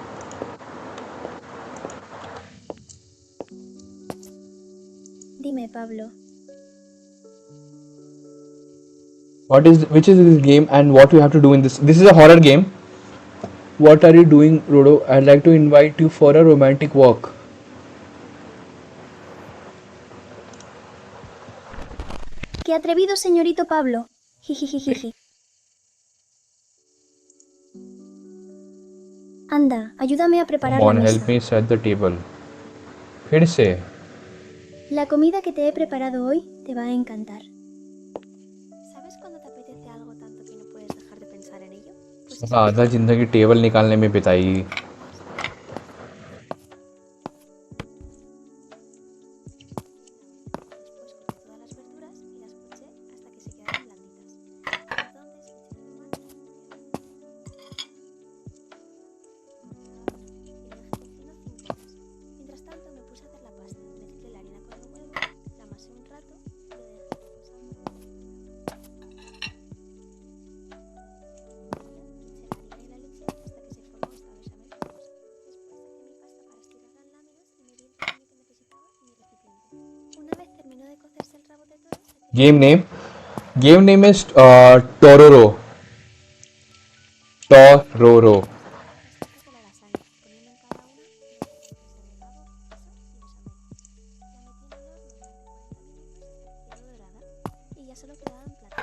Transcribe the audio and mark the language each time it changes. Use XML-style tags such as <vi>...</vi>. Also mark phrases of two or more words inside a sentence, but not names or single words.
<es>Dime, Pablo.</es> <en>Which is this game and what you have to do in this? This is a horror game. What are you doing, Rodo? I'd like to invite you for a romantic walk.</en> <es>¡Qué atrevido, señorito Pablo! Jijijijiji. Anda, ayúdame a preparar</es> <en>Come</en> <es>la</es> <en>on,</en> <es>mesa.</es> <en>help me set the table.</en> <hi>फिर से</hi> <es>La comida que te he preparado hoy te va a encantar. ¿Sabes cuando te apetece algo tanto que no puedes dejar de pensar en ello? Pues</es> <hi>आधा जिंदगी टेबल निकालने में बिताई.</hi> <es>después corté todas las verduras y las poché hasta que se quedaron blanditas. Entonces eché el tomate y lo dejé cocinar 5 horas. Mientras tanto me puse a hacer la pasta. Mezclé la harina con el huevo, la amasé un rato y lo dejé reposando. Eché la harina y la leche hasta que se formó esta bechamel jugosa. Después saqué mi pasta para estirarla en láminas y me di el tamaño que necesitaba en mi recipiente. Una vez terminó de cocerse el rabo de toro, saqué</es> <en>Game name. Game name is Terroro. Terroro.</en> <es>las hojas de la lasaña, poniendo en cada una los trocitos de pavo, queso y bechamel. La metí en el horno durante 40 minutos hasta que quedó dorada y ya solo quedaba en plato.</es>